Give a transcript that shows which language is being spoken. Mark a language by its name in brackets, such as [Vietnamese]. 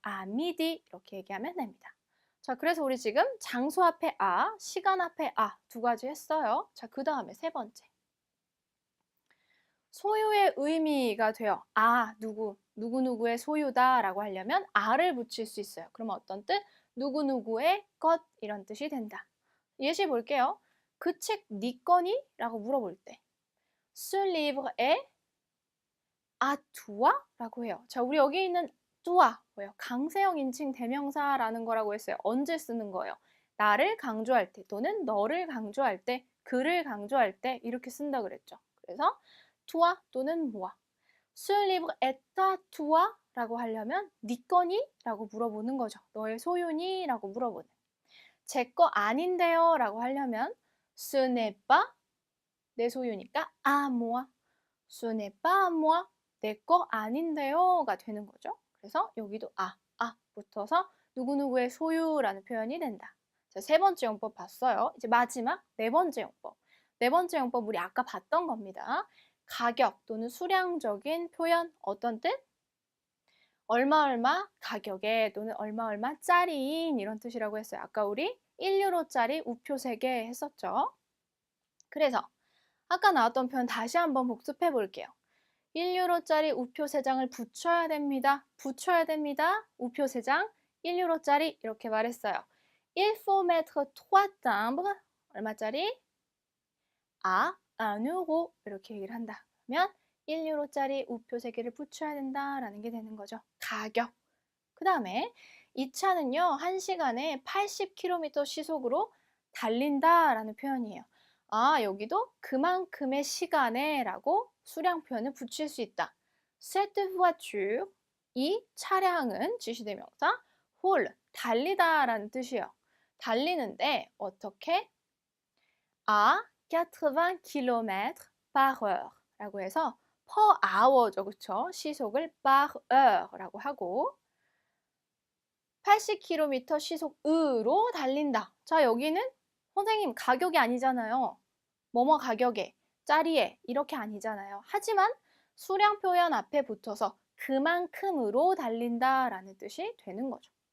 [French] à midi [Korean] 이렇게 얘기하면 됩니다. 자, 그래서 우리 지금 장소 앞에 a, 시간 앞에 a 2가지 했어요. 자, 그 다음에 3번째. 소유의 의미가 돼요. 누구누구의 소유다라고 하려면 a를 붙일 수 있어요. 그러면 어떤 뜻? 누구누구의 것 이런 뜻이 된다. 예시 볼게요. 그 책 네 거니? [French] 라고 물어볼 때 Ce livre est à toi? [Korean] 라고 해요. 자, 우리 여기 있는 toi 뭐예요? 강세형 인칭 대명사라는 거라고 했어요. 언제 쓰는 거예요? 나를 강조할 때 또는 너를 강조할 때 그를 강조할 때 이렇게 쓴다 그랬죠. 그래서 toi 또는 moi. [French] Ce livre est à toi? [Korean] 라고 하려면 네 거니? 라고 물어보는 거죠. 너의 소유니? 라고 물어보는. 제 거 아닌데요? 라고 하려면 [French] ce n'est pas [Korean] 내 소유니까 à moi. [French] Ce n'est pas à moi. [Korean] 내 거 아닌데요가 되는 거죠. 그래서 여기도 붙어서 누구누구의 소유라는 표현이 된다. 자, 3번째 용법 봤어요. 이제 마지막 4번째 용법. 4번째 용법 우리 아까 봤던 겁니다. 가격 또는 수량적인 표현 어떤 뜻? 얼마 얼마 가격에 또는 얼마 얼마짜리인 이런 뜻이라고 했어요. 아까 우리 1유로짜리 우표 3개 했었죠. 그래서 아까 나왔던 표현 다시 한번 복습해 볼게요. 1유로짜리 우표 3장을 붙여야 됩니다. 붙여야 됩니다. 우표 3장 1유로짜리 이렇게 말했어요. [French] Il faut mettre 3 timbres 얼마짜리? à 1euro [Korean] 이렇게 얘기를 한다. 그러면 1유로짜리 우표 3개를 붙여야 된다라는 게 되는 거죠. 가격. 그 다음에 이 차는요. 1시간에 80km 시속으로 달린다라는 표현이에요. 여기도 그만큼의 시간에 라고 수량 표현을 붙일 수 있다. [French] Cette voiture, [Korean] 이 차량은 지시대명사 roule, 달리다라는 뜻이에요. 달리는데 어떻게? [French] à 80 km par heure 라고 해서 [English] per hour죠. 그쵸? [Korean] 시속을 par heur라고 하고 80km 시속으로 달린다. 자, 여기는 선생님 가격이 아니잖아요. 뭐뭐 가격에, 짜리에 이렇게 아니잖아요. 하지만 수량 표현 앞에 붙어서 그만큼으로 달린다라는 뜻이 되는 거죠.